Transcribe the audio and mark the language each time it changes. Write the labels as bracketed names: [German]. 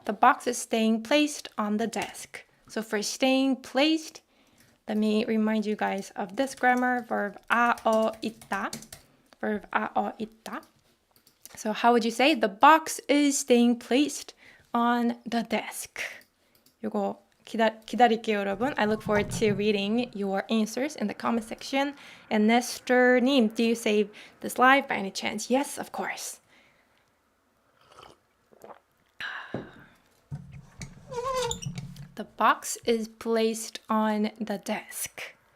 [English] The box is staying placed on the desk. So for staying placed, let me remind you guys of this grammar, verb 있다. Verb 있다. So how would you say? The box is staying placed on the desk. [Korean] 이거 기다릴게요, 여러분. [English] I look forward to reading your answers in the comment section. And Nestor님, do you save this live by any chance? Yes, of course. The box is placed on the desk.